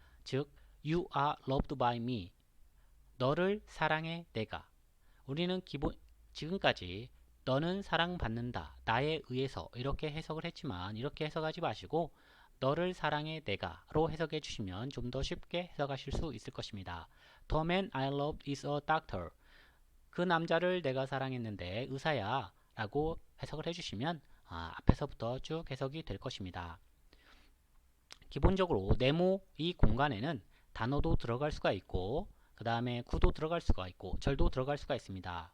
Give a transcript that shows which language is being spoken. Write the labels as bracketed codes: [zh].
[ko] 즉, [en] You are loved by me. [ko] 너를 사랑해 내가. 우리는 지금까지 너는 사랑받는다. 나에 의해서 이렇게 해석을 했지만 이렇게 해석하지 마시고 너를 사랑해 내가로 해석해 주시면 좀 더 쉽게 해석하실 수 있을 것입니다. [en] The man I loved is a doctor. [ko] 그 남자를 내가 사랑했는데 의사야 라고 해석을 해주시면 앞에서부터 쭉 해석이 될 것입니다. 기본적으로 네모 이 공간에는 단어도 들어갈 수가 있고 그 다음에 구도 들어갈 수가 있고 절도 들어갈 수가 있습니다.